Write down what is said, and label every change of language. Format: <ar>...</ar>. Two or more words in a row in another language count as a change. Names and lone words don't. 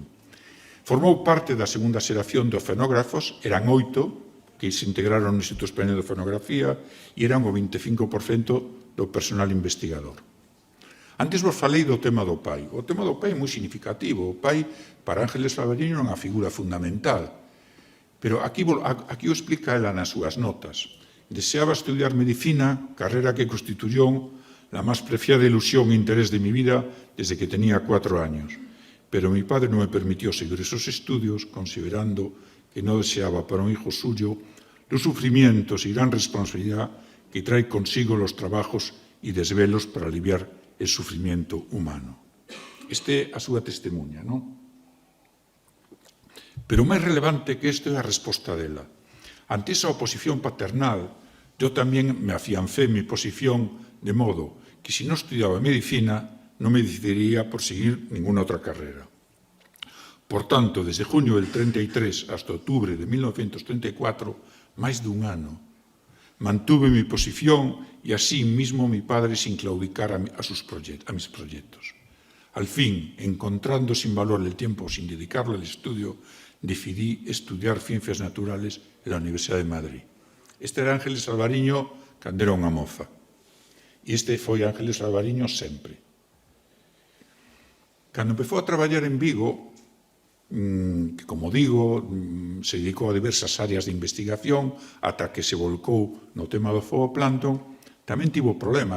<gl>Formou parte da segunda xeración de oceanógrafos, eran 8 que se integraron no Instituto Español de Oceanografía e eran o 25% do personal investigador. Antes vos falei do tema do pai. O tema do pai é moi significativo. O pai, para Ángeles Alvariño, é unha figura fundamental. Pero aquí o explica ela nas súas notas.</gl> <es>Deseaba estudiar medicina, carrera que constituyó la más preciada ilusión e interés de mi vida desde que tenía 4 años. Pero mi padre no me permitió seguir esos estudios, considerando que no deseaba para un hijo suyo los sufrimientos y gran responsabilidad que trae consigo los trabajos y desvelos para aliviar el sufrimiento humano.</es> <gl>Este é a súa testemunha, non? Pero o máis relevante que isto é a resposta dela.</gl> <es>Ante esa oposición paternal, yo tamén me afiancé en mi posición de modo que si no estudiaba medicina, no me decidiría por seguir ninguna otra carrera. Por tanto, desde junio del 33 hasta octubre de 1934,</es> <gl>máis dun ano,</gl> <es>mantuve mi posición y así mismo mi padre sin claudicar a mis proyectos. Al fin, encontrando sin valor el tiempo sin dedicarlo al estudio, decidí estudiar Ciencias Naturales en la Universidad de Madrid.</es> <gl>Este era Ángeles Alvariño cando era unha moza. E este foi Ángeles Alvariño sempre. Cando empezou a traballar en Vigo, que, como digo, se dedicou a diversas áreas de investigación ata que se volcou no tema do zooplancton, tamén tivo problemas.</gl>